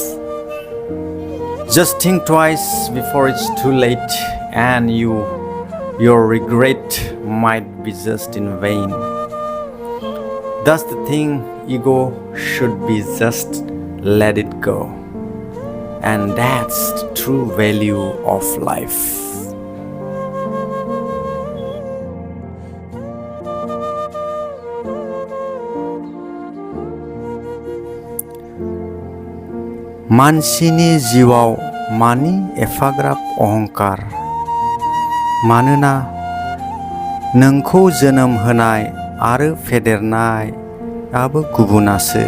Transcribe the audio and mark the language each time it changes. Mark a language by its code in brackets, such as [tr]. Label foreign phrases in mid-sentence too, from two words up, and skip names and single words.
[en] Just think twice before it's too late, and your regret might be just in vain. That's the thing, ego should be just let it go. And that's the true value of life. [brx] मानसिनि जिउआव मानि एफाग्राब अहंकार? मानोना नोंखौ जोनोम होनाय आरो फेदेरनायाबो गुबुनासो।